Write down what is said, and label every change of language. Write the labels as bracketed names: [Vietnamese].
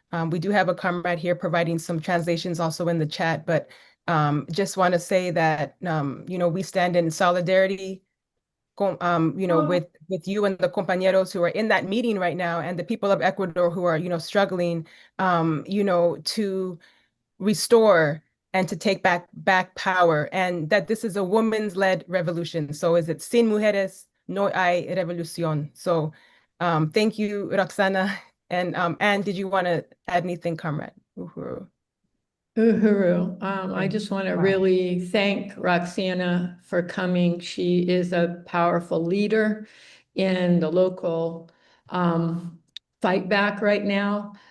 [English] We do have a comrade here providing some translations also in the chat, but just want to say that, we stand in solidarity, with you and the compañeros who are in that meeting right now and the people of Ecuador who are, struggling, to restore and to take back power, and that this is a women's-led revolution. So is it [Spanish] sin mujeres no hay revolución? [English] So thank you, Roxana. And Anne, did you want to add anything, Comrade Uhuru? Uhuru. I just want to really thank Roxana for coming. She is a powerful leader in the local fight back right now.